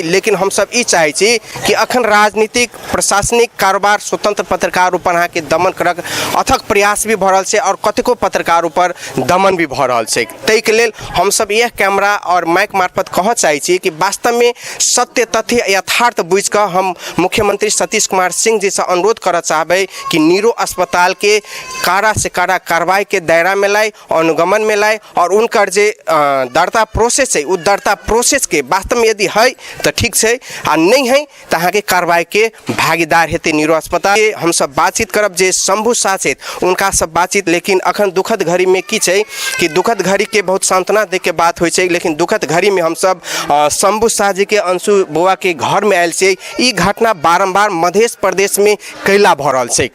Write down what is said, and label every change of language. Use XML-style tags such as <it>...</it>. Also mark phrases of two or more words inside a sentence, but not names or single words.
<mai>लेकिन हम सब ई चाहे छी कि अखन राजनीतिक प्रशासनिक कारोबार स्वतंत्र पत्रकार ऊपर यहाँ के दमन करक अथक प्रयास भी भ रहल छै और कतेको पत्रकार ऊपर दमन भी भ रहल छै। तै के लेल हम सब यह कैमरा और माइक मार्फत कह चाहे छी कि वास्तव में सत्य तथ्य यथार्थ बुझ कर हम मुख्यमंत्री सतीश कुमार सिंह जी से अनुरोध कर चाहबै कि न्यूरो अस्पताल के कारा से कारा कार्रवाई के दायरा में लाए, अनुगमन में लाए और उनकर जे दरता प्रोसेस है उस दरता प्रोसेस के वास्तव में यदि है तो ठीक है आ नहीं है तो अहाँ के कार्रवाई के भागीदार हेतु न्यूरो अस्पताल के हम सब बातचीत करब जे शंभू शाह छै उनका सब बातचीत। लेकिन अखन दुखद घड़ी में की छै कि दुखद घड़ी के बहुत सांत्वना दे के बात होइ छै। लेकिन दुखद घड़ी में हम सब शंभू शाह जी के अंशु बुआ के घर में आयल छै। ई घटना बारंबार मध्य प्रदेश में कैला भ रहल छै।</mai>